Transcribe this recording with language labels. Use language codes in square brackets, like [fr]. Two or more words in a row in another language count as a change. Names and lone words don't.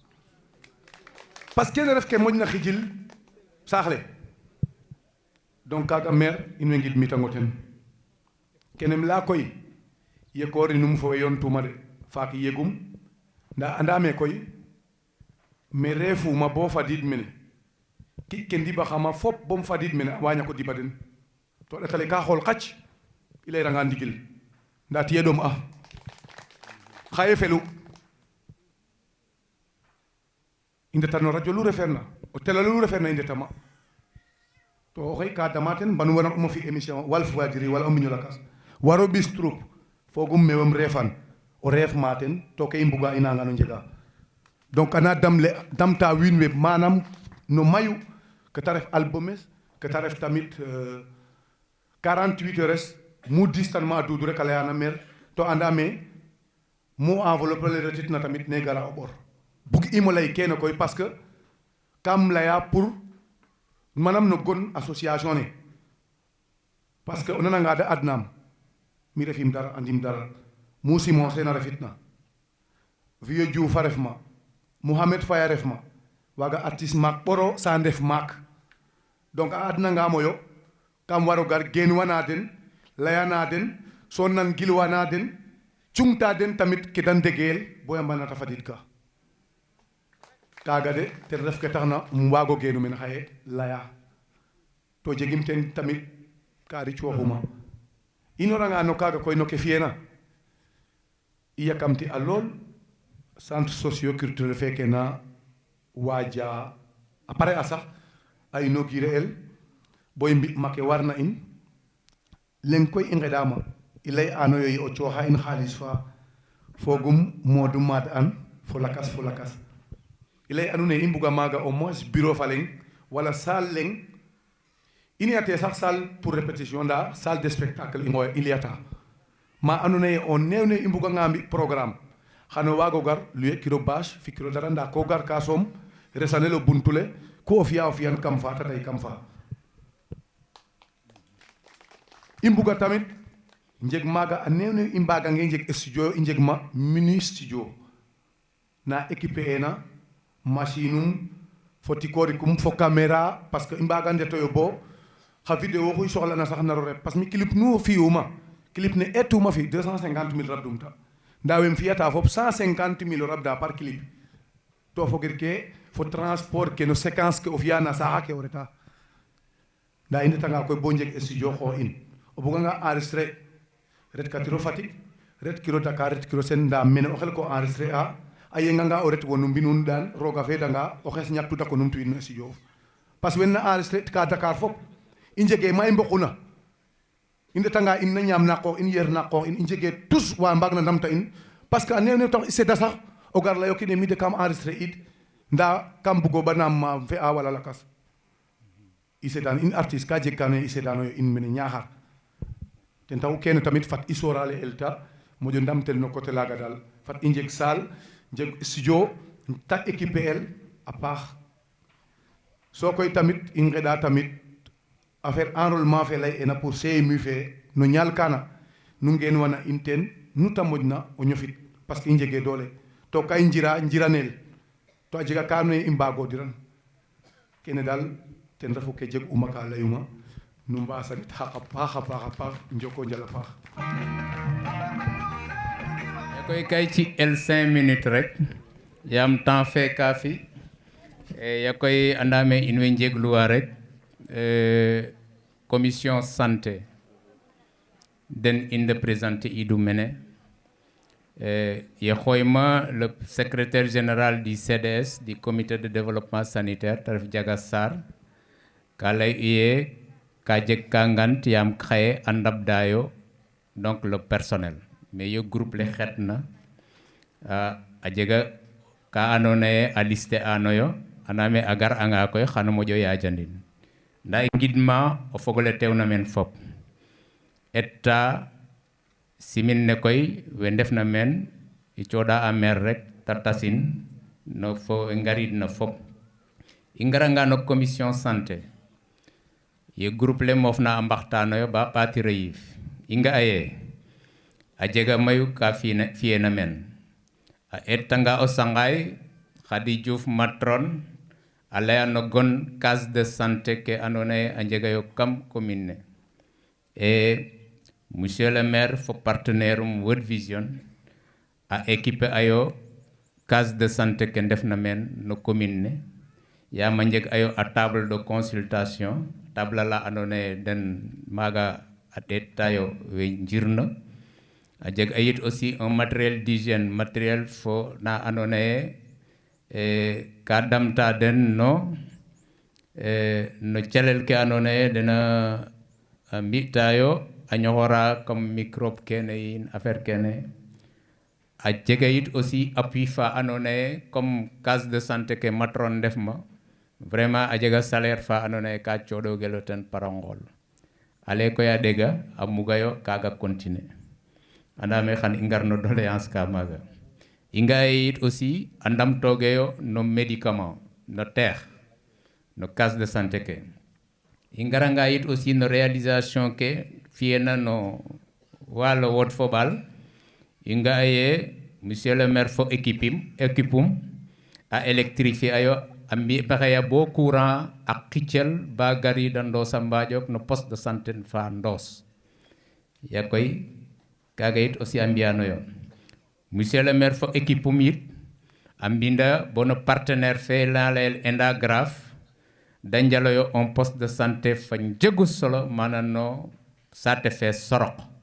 [fr] parce que [srr] kene ref ke moƴna xijil saax le donc kaaga maire in way ngidmitango ten kenem laya koy yekoorinum fo we yontuma de faak yegum nda andame koy me refuma bo fadiid mene ki ke ndiɓaxama fop bom fadiid mene a wa ñako diɓa den to ɗatale ka xool xac i layranga ndigil nda tiye ɗom a xaye felu i ndeta no radio lu refeerna o télé lu refeerna i ndetama to oxey ka dama ten mbanu waran uma fi émission Walfadjri wala o mbiño lakas waro ɓis troupe fogum mewem refan o reef ma ten to ke i mbuga i nanga no njega donc ana damta wiin we manam no mayu que ta ref albumes que ta ref tamit 48 heures mu distanement a duudu rek a leyana maire to andame mu enveloppe le retit na tamit ne gara o ɓor bug imo lay kene koy [fr] parce que [srr] kam laya pour manam no gon association ne [fr] parce que [srr] o nananga da adnam mi refim dara andim dara Moussa mo sena refitna Vieux Diouf a ref ma Mouhamed Faye a ref ma waga artiste maak ɓoro sa ndef maak donc a adnangamo yo kam waro gar genwana den layana den so nan gilwana den cungta den tamit ke dan ndegeel boya mbanata fadid ka kaga de ten ref ke taxna wago genu men xaye laya to jegim ten tamit ka ri cooxuma inoranga no kaga koy no ke fiyena i yakamti a lool [fr] centre socio-culturel [srr] feke na waja a pare a sax a inauguré el boy mbi make warna in leng koy i ngeɗama i lay anoyo yi o cooxa in xaalis fa fogum modu maad an fo lakas i lay anu ne i mbuga maaga [fr] au moins bureau [srr] fa leng wala salle leng i niyate sax [fr] salle pour répétition [srr] nda [fr] salle de spectacle [srr] i liyata ma anu ne o neew ne i mbuga nga mbi programme xano waago gar luye kiro bâche fi kiro dara nda ko gar ka soom resanel o buntule ku o fiyan kam fa ta day kam fa i mbuga tamit njeg maaga a neew ne i mbagange njeg studio i njeg ma [fr] mini studio [srr] na équipé ena machine um fo tikorikum fo caméra [fr] parce que [srr] i mbaga ndetoyo bo xa vidéo xuy soxlana sax naro ret parce que mi clip nu fiyuma clip ne etuma fi 250 000 rabdum ta ndawem fiyata fop 150 000 rabda [fr] par clip [srr] to fogir ke fo transport ke no séquence ke o fiya na saxa ke o reta nda i ndetanga koy bo njeg studio xo in o buga nga enregistrer ret katiro Fatick ret kiro Dakar ret kiro sen nda mene o xel ko enregistrer a yenganga o ret wonu mbinun dan roga fedanga o xes ñaktuta ko numtu in no studio [fr] parce que [srr] wen na enregistrer ka Dakar fop i njege ma i mboquna i ndetanga in na ñaam na qoox in yer na qoox in i njege tous wa mbaag na ndamta in [fr] parce que [srr] a neew ne tax i seda sax o gar layo kine mi de kam enregistrer it nda kam bugo ba naam ma fi'a wala lakas i sedan in artiste ka jeg kane i sedanoyo in mene Ñaxar ten taxu kene tamit fat i sorale elta moƴo ndamtel no côté laga dal fat i njeg salle njeg studio ta équiper el a paax so koy tamit i ngeɗa tamit [fr] affaire enrôlement [srr] fe lay ena [fr] pour CMU [srr] fe no ñaal kana nu ngeen wana in ten nu ta moƴna o ñofit [fr] parce que [srr] i njege doole to ka i njiranel to a jega ka andoona yee i mbaagodiran kene daal ten refu ke jeg uma ka layuma nu mbasanit xaq a paax njoko njal a paax koy kay ci el 5 minutes rek yaam temps fe ka fi ya koy andame in way njegluwa rek [fr] commission santé [srr] den inde présenté Idou mene ye xoyma le [fr] secrétaire général du CDS du comité de développement sanitaire [srr] taref Diaga Sarr ka lay uye ka jeg ka ngant yaam xaye a ndabdayo [fr] donc le personnel mais [srr] yo groupe le xetna a jega ka andoona yee a liste anoyo andaame a gar anga koy xano moƴo yajandin nda i ngidma o fogole teewna men fop etta simin ne koy we ndefna men i cooɗa a maire rek ta tasin no fo ngarid na fop i ngaranga no [fr] commission santé [srr] ye groupe le mofna a mbaxtanoyo ba ɓaatiro yiif i nga aye a jega mayu ka fiyena men a ettanga o Sangaye Khady Diouf matron a laya no gon [fr] case de santé [srr] ke andoona yee a njegayo kam commune ne [fr] et monsieur le maire [srr] fo partenaire um World Vision a équipe ayo [fr] case de santé [srr] ke ndefna men no commune ne yaam a njeg ayo a [fr] table de consultation table [srr] la andoona yee den maaga a ɗeetayo we njirna a jeg ayit [fr] aussi un matériel d'hygiène matériel [srr] fo na andoona yee ka damta den no calel ke andoona yee dena mbi'tayo a ñoxora [fr] comme microbe [srr] kene yin affaire kene a jega yit [fr] aussi appui [srr] fa andoona yee [fr] comme case de santé [srr] ke matron ndef ma vraiment a jega salaire fa andoona yee ka cooɗogelo ten par ngool ale koy a ɗega a mugayo kaaga continuer andaame xan i ngar no doléance ka maaga inga yit aussi andam togeyo no médicament no terre no [fr] case de santé [srr] ke ingaranga yit aussi no réalisation ke fiena no walo wot fobal inga ye [fr] monsieur le maire [srr] fo équipum a électrifié ayo ambi pakaya bo courant ak kitchel ba gari dando sambajok no [fr] poste de santé [srr] fa ndos yakoy kaga yit aussi ambiano yo [fr] monsieur le maire [srr] fo équipum yit ambinda bono partenaire fe lalel enda graph danjalo yo [fr] un poste de santé [srr] fa njegu solo manano sate fe sorok